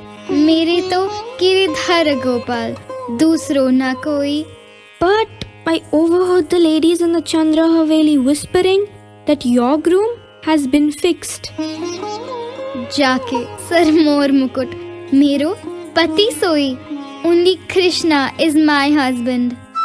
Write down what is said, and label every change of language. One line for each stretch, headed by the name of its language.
Hindi: मेरे तो गिरिधर गोपाल, दूसरो ना कोई.
English: But I overheard the ladies in the Chandra Haveli whispering that your groom has been fixed.
Hindi: जाके सर मोर मुकुट, मेरो पति सोई.
English: Only Krishna is my husband.